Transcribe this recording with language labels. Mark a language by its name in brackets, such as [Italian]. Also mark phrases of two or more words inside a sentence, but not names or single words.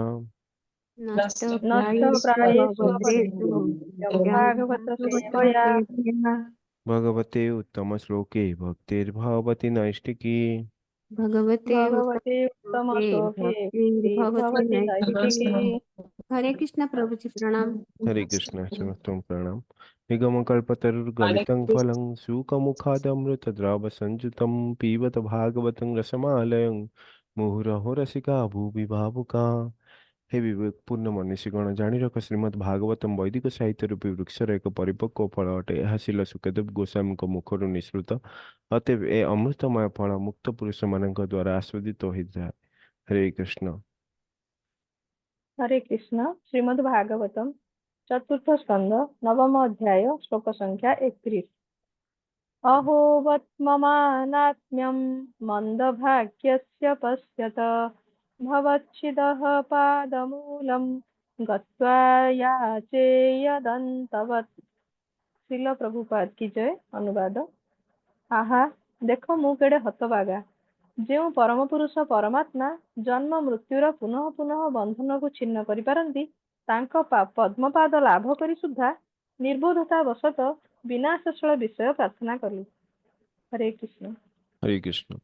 [Sanskrit] नष्टप्रायेषु नष्टप्रायेषु भद्रेषु नित्यं नित्यं भागवत सेवया। भागवतसेवया। भगवते उत्तमश्लोके भक्तिर्भवति नैष्टिकी। भगवते भगवते उत्तमश्लोके उत्तमश्लोके भक्तिर्भवति भक्तिर्भवति नैष्ठिकी। नैष्ठिकी। [Hindi] हरे कृष्ण प्रभु जी प्रणाम। हरे कृष्ण समस्तं प्रणाम। [Sanskrit] निगमकल्पतरुर्गलितं फलं शुकमुखादमृतद्रवसंयुतं पीबत भागवतं रसमालयं मुहुरहो रसिका भुवि भावुका। हे विवेकपूर्ण मनीषीगण [Odia] ଜାଣି ରଖ ଶ୍ରୀମଦ୍ ଭାଗବତମ୍ ବୈଦିକ ସାହିତ୍ୟ ରୂପୀ ବୃକ୍ଷର ଏକ ପରିପକ୍ୱ ଫଳ ଅଟେ। ଏହା ଶିଲ ସୁଖଦେବ ଗୋସ୍ୱାମୀଙ୍କ ମୁଖରୁ ନିଃସୃତ। ଅତଏବ ଏ ଅମୃତମୟ ଫଳ ମୁକ୍ତ ପୁରୁଷମାନଙ୍କ ଦ୍ୱାରା ଆସ୍ୱାଦିତ ହୋଇଥାଏ। ହରେ କୃଷ୍ଣ। [Hindi] हरे कृष्ण। श्रीमद् भागवतम चतुर्थ स्कंद नवम अध्याय श्लोक संख्या 31। [Sanskrit] अहो वत्ममानात्म्यं मंदभाग्यस्य पश्यत भवच्छिदः पादमूलं गत्वा याचेयदन्तवत्। [Hindi] श्रील प्रभुपाद की जय। अनुवाद। आहा, देख [Odia] ମୁଁ କେଡ଼େ ହତଭାଗା। ଯେଉଁ ପରମ ପୁରୁଷ ପରମାତ୍ମା ଜନ୍ମ ମୃତ୍ୟୁର ପୁନଃ ପୁନଃ ବନ୍ଧନକୁ ଛିନ୍ନ କରିପାରନ୍ତି, ତାଙ୍କ ପଦ୍ମପାଦ ଲାଭ କରି ସୁଦ୍ଧା ନିର୍ବୋଧତା ବଶତଃ ବିନାଶଶୀଳ ବିଷୟ ପ୍ରାର୍ଥନା କଲି। ହରେ କୃଷ୍ଣ। ହରେ କୃଷ୍ଣ।